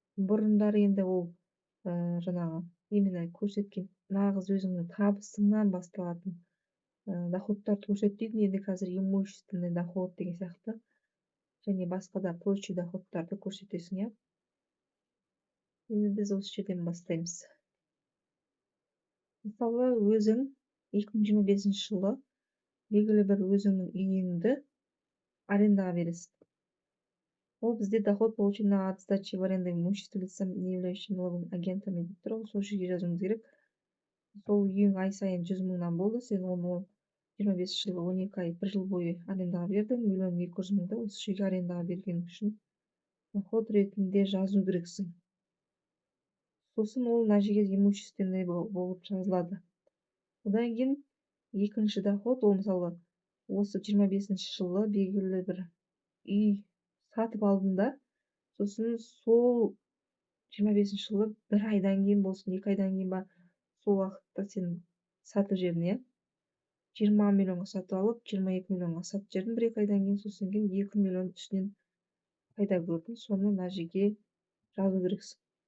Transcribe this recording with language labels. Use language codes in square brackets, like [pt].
[kk] Бұрындары енді ол жаңағы именно көрсеткен нағыз өзіңнің табысыңнан басталатын доходтарды көрсетпейтін, енді қазір имущественный доход деген сияқты және басқа да прочий доходтарды көрсетесің, иә. Енді біз осы жерден бастаймыз. Мысалы, өзің 2025 жылы белгілі бір өзіңнің үйіңді арендаға бересің. Ол бізде [ru] доход получен от сдачи в аренду имущества лицам, не являющим налоговым агентами [kk] деп тұр. Сол жерге жазуыңыз керек. Сол үйің ай сайын 100 мыңнан болды, сен оны 25 жылы 12 ай 1 жыл бойы арендаға бердің, 1 200 000-ды осы жерге арендаға берген үшін доход ретінде жазу керексің. Сосын ол мына жерге имущественный болып жазылады. Одан кейін екінші доход, ол мысалы осы 25 жылы белгілі бір үй сатып алдың да, сосын сол 25 жылы бір айдан кейін болсын, 2 айдан кейін ба, сол уақытта сен сатып жерін, иә, 20 миллионға сатып алып, 22 миллионға сатып жерін 1-2 айдан кейін, сосын кейін 2 миллион үстінен пайда көрдің, соны мына жерге жазу керексің.